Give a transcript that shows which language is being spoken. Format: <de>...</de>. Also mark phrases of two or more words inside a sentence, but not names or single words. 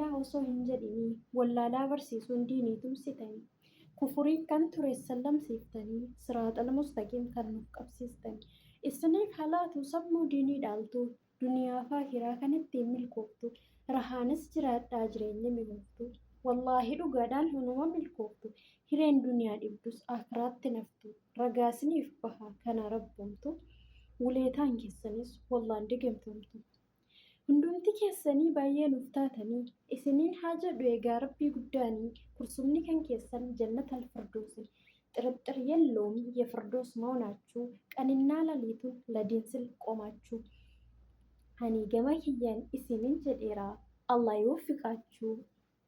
<om>osoo hin jedhini, wallaalaa barsiisuun diinii tumsitanii, kufurii kan ture sallamsiiftanii,</om> <ar>الصراط المستقيم</ar> <om>kan nuuf qabsiistanii, isiniif halaatu sammuu diinii dhaaltu, duniyaa fi akhiraa kan ittiin milkooftu, rahaanis jiraadhaa jireenya mi'ooftu, wallaahi dhugaadhaan hunuma milkooftu, hireen duniyaa dhibdus akhiraatti naftu, ragaasiniif baha kana rabbumtu, wuleetaan keessanis wallaan digamtamtu. Hundumti keessanii baay'ee nuuf taatanii, isiniin haa jedhu egaa rabbii guddaanii, kursumni kan keessan</om> <ar>جنة الفردوس.</ar> <am>ጥርጥር የለውም የፍርዶስ መሆናችሁ ቀንና ሌሊቱን ለዲን ስል ቆማችሁ። እኔ</am> <om>gama kiyyaan isiniin jedhera</om> <am>አላህ ይወፍቃችሁ።</am>